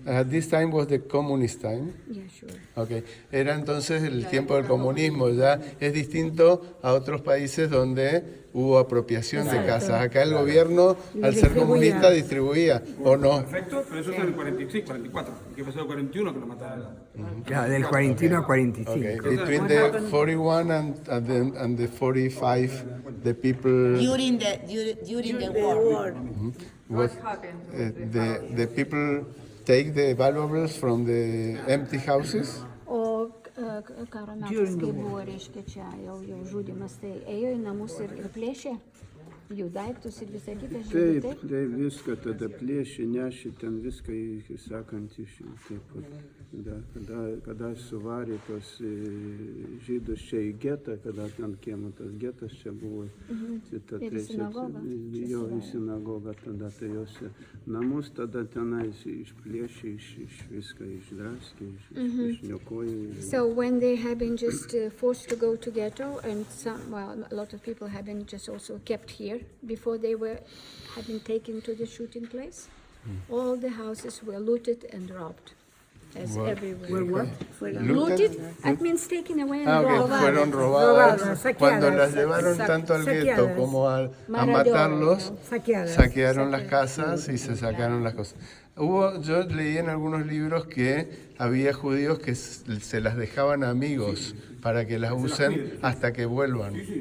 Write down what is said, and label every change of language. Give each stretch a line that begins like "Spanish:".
English: This time was the communist time. Yeah, sure. Okay.
Spanish: Era entonces el tiempo del comunismo, ya es distinto a otros países donde hubo apropiación de casas. Acá el gobierno, al ser comunista, distribuía, ¿o no? Perfecto, pero eso es del 46, 44. ¿Qué pasó del 41 que lo mataron? Claro, del 41 al 45.
English: Okay. Between the 41 and the 45, the people... During the war. What the people take the valuables from the empty houses?
Lithuanian: O karo metais, kai buvo, reiškia, čia jau žudimas, tai ėjo į namus ir plėšė jų daiktus ir visą kitą žydų. Taip, tai viską tada plėšė, nešė ten viską, sakant, taip pat, kada suvarė tos žydus čia į getą, kada ten kiemo tas getas čia buvo, Ir sinagoga. Jo į sinagogą, tada tai jos namus tada tenais išplėšė, viską išdraskė, išniokojo.
English: So when they have been just forced to go to ghetto, and a lot of people have been just also kept here before they had been taken to the shooting place, all the houses were looted and robbed, as everywhere. Looted, that means taken away and robbed.
Spanish: Fueron robadas. Cuando las llevaron tanto al gueto como a matarlos, saquearon las casas y se sacaron las cosas. Yo leí en algunos libros que había judíos que se las dejaban a amigos para que las usen hasta que vuelvan.